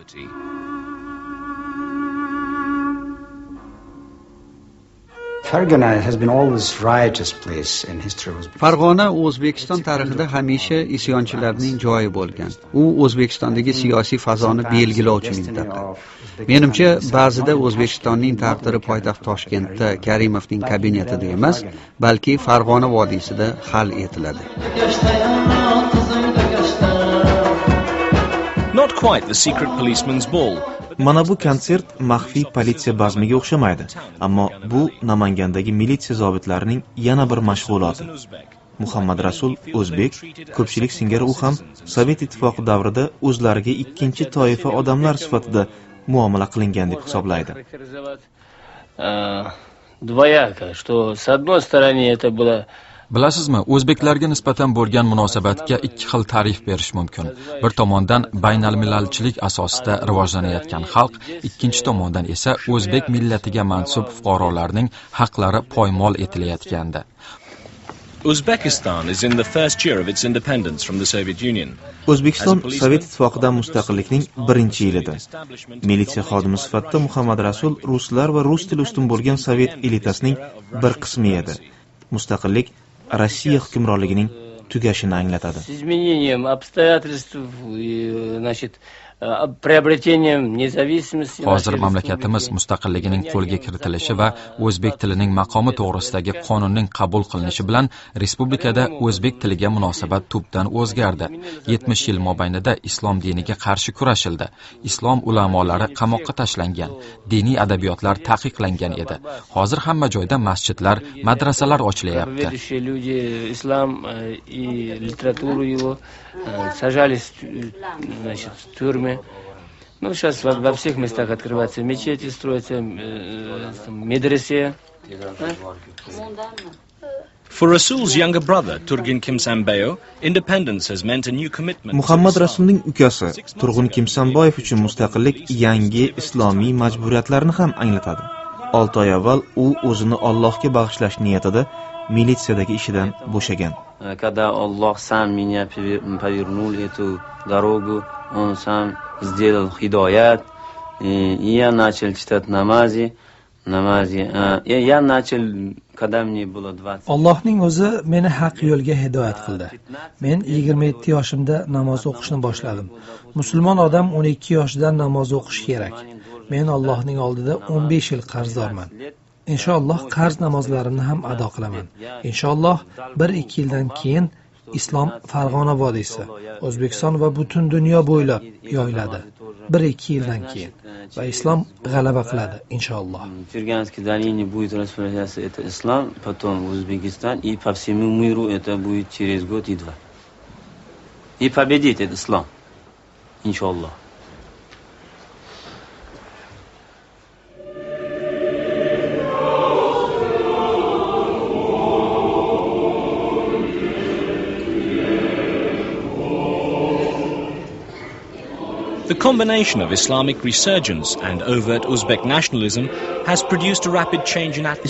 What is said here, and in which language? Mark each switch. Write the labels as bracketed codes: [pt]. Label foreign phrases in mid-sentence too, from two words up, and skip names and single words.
[uz] Farg'ona O'zbekiston tarixida hamisha isyonchilarning joyi bo'lgan. U O'zbekistondagi siyosiy fazoni belgilovchi mintaqa. Menimcha, ba'zida O'zbekistonning taqdiri poytaxt Toshkentda Karimovning kabinetida emas, balki Farg'ona vodiysida hal etiladi. [en] Not quite the secret policeman's ball. [uz] Mana bu konsert maxfiy politsiya bazmiga o'xshamaydi, ammo bu Namangandagi militsiya zobitlarining yana bir mashg'uloti. Muhammad Rasul o'zbek, ko'pchilik singari u ham Sovet ittifoqi davrida o'zlariga ikkinchi toifa odamlar sifatida muomala qilingan deb hisoblaydi. [ru] Двояко, что с одной стороны это было. [uz] Bilasizmi, o'zbeklarga nisbatan bo'lgan munosabatga ikki xil ta'rif berish mumkin. Bir tomondan baynalmillatchilik asosida rivojlanayotgan xalq, ikkinchi tomondan esa o'zbek millatiga mansub fuqarolarning haqlari poymol etilayotgandi. [en] Uzbekistan is in the first year of its independence from the Soviet Union. [uz] O'zbekiston Sovet ittifoqidan mustaqillikning birinchi yilida. Militsiya xodimi sifatida Muhammad Rasul ruslar va rus tili ustun bo'lgan sovet elitasining bir qismi edi. Mustaqillik Rossiya hukmronligining tugashini anglatadi. [ru] Изменением обстоятельств, значит, приобретением независимости. [uz] Hozir mamlakatimiz mustaqilligining qo'lga kiritilishi va o'zbek tilining maqomi to'g'risidagi qonunning qabul qilinishi bilan respublikada o'zbek tiliga munosabat tubdan o'zgardi. 70 yil mobaynida islom diniga qarshi kurashildi. Islom ulamolari qamoqqa tashlangan, diniy adabiyotlar taqiqlangan edi. Hozir hamma joyda masjidlar, madrasalar ochilyapti. [ru] Люди ислам и литературу его сажались, значит, в тюрьмы. Ну, сейчас во всех местах открываются мечети, строятся медресе. [en] For Rasul's younger brother, Turgin Kimsanboyev, independence has meant a new commitment. [uz] Muhammad Rasulning ukasi Turg'un Kimsanboyev uchun mustaqillik yangi islomiy majburiyatlarni ham anglatadi. 6 oy avval u o'zini Allohga bag'ishlash niyatida militsiyadagi ishidan bo'shagan. [ru] Когда Аллах сам меня повернул эту дорогу, он сам сделал хидоят, и я начал читать намази. Я начал, когда мне было 20. [uz] Allohning o'zi meni haq yo'lga hidoyat qildi. Men 27 yoshimda namoz o'qishni boshladim. Musulmon odam 12 yoshidan namoz o'qish kerak. Men Allohning oldida 15 yil qarzdorman. Inshaalloh qarz namozlarimni ham ado qilaman. Inshaalloh 1-2 yildan keyin islom Farg'ona vodiysi, O'zbekiston va butun dunyo bo'ylab yoyiladi. 1-2 yildan keyin va islom g'alaba qiladi inshaalloh. [ru] Ферганской долине будет распространяться это ислам, потом в Узбекистан, и по всему миру это будет через год и два. И победит этот ислам. Иншаллах. [en] The combination of Islamic resurgence and overt Uzbek nationalism has produced a rapid change in atmosphere.